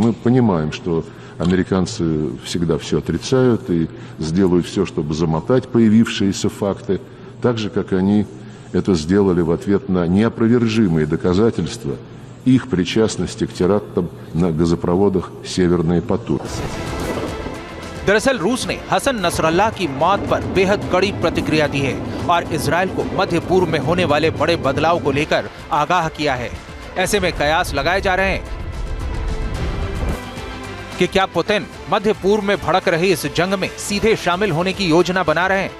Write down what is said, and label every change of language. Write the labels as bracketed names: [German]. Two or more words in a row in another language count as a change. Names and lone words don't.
[Russian] Мы понимаем, что американцы всегда все отрицают и сделают все, чтобы замотать появившиеся факты, так же, как они это сделали в ответ на неопровержимые доказательства их причастности к терактам на газопроводах «Северный поток». [Hindi] दरअसल रूस ने हसन नसरल्लाह की मौत पर बेहद कड़ी प्रतिक्रिया दी है और इजराइल को मध्य पूर्व में होने वाले बड़े बदलाव को लेकर आगाह किया है। ऐसे में कयास लगाए जा रहे हैं कि क्या पुतिन मध्य पूर्व में भड़क रही इस जंग में सीधे शामिल होने की योजना बना रहे हैं?